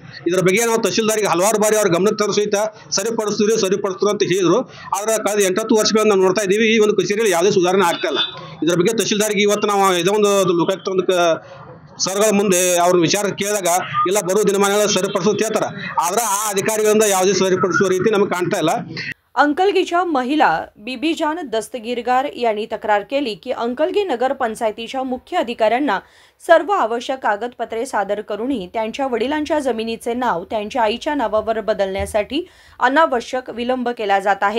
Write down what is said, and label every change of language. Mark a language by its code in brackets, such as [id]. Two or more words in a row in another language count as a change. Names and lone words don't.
[kn] ಇದರ ಬಗ್ಗೆ ನಾವು ತಹಸೀಲ್ದಾರಿಗೆ ಹಲವಾರು ಬಾರಿ ಅವ್ರ ಗಮನಕ್ಕೆ ತರೋ ಸಹಿತ ಸರಿಪಡಿಸ್ತೀವಿ ಅಂತ ಹೇಳಿದ್ರು। ಆದರೆ ಕಳೆದ 8-10 ವರ್ಷಗಳಿಂದ ನಾವು ನೋಡ್ತಾ ಇದ್ದೀವಿ, ಈ ಒಂದು ಕಚೇರಿಯಲ್ಲಿ ಯಾವುದೇ ಸುಧಾರಣೆ ಆಗ್ತಾ ಇಲ್ಲ। ಇದರ ಬಗ್ಗೆ ತಹಸೀಲ್ದಾರಿಗೆ ಇವತ್ತು ನಾವು ಇದೋ ಒಂದು ಲೋಕಾಯುಕ್ತ ಒಂದು ಸರ್ಗಳ ಮುಂದೆ ಅವ್ರ ವಿಚಾರ ಕೇಳಿದಾಗ ಇಲ್ಲ ಬರೋ ದಿನಮಾನಗಳ ಸರಿಪಡಿಸೋದು ಹೇಳ್ತಾರೆ, ಆದ್ರೆ ಆ ಅಧಿಕಾರಿಗಳಿಂದ ಯಾವುದೇ ಸರಿಪಡಿಸುವ ರೀತಿ ನಮಗೆ ಕಾಣ್ತಾ ಇಲ್ಲ। [mr] अंकलगीच्या महिला बीबीजान दस्तगीरगार यांनी तक्रार केली की अंकलगी नगर पंचायतीच्या मुख्य अधिकाऱ्यांना सर्व आवश्यक कागदपत्रे सादर करूनही त्यांच्या वडिलांच्या जमिनीचे नाव त्यांच्या आईच्या नावावर बदलण्यासाठी अनावश्यक विलंब केला जात आहे।